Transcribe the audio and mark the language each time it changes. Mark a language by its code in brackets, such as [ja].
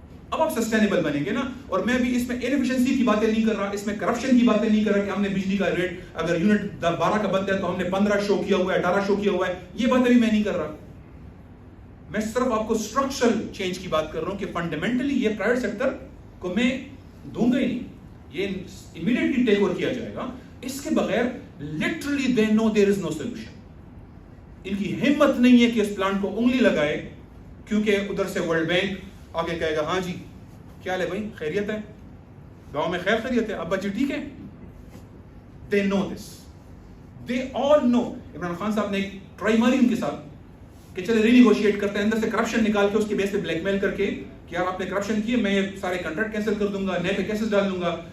[ur] اب آپ سسٹینیبل بنیں گے نا. اور میں بھی اس میں انفیشنسی کی باتیں نہیں کر رہا, اس میں کرپشن کی باتیں نہیں کر رہا کہ ہم نے بجلی کا ریٹ اگر یونٹ 12 کا بنتا ہے تو ہم نے 15 شو کیا ہوا ہے, 18 شو کیا ہوا ہے. یہ باتیں بھی میں نہیں کر رہا. میں صرف آپ کو اسٹرکچرل چینج کی بات کر رہا ہوں کہ فنڈامنٹلی یہ پرائیویٹ سیکٹر کو میں دوں گا ہی نہیں, یہ امیڈیٹلی ٹیک اوور کیا جائے گا. اس کے بغیر literally [en] they know there is no solution. [ur] ان کی ہمت نہیں ہے کہ اس پلانٹ کو انگلی لگائے, کیونکہ ادھر سے ورلڈ بینک آگے کہے گا ہاں جی کیا لے بھائی خیریت ہے, گاؤں میں خیریت ہے, ابا جی ٹھیک ہے. [en] They know this. They all know. [ur] Imran Khan صاحب نے ایک ٹرائی ماری ان کے ساتھ کہ چلے ری نیگوشیٹ کرتے ہیں, اندر سے کرپشن نکال کے اس کے بیس پہ بلیک میل کر کے کہ یار آپ نے کرپشن کیے, میں یہ سارے کنٹریکٹ کینسل کر دوں گا, نئے پہ کیسز ڈال دوں گا.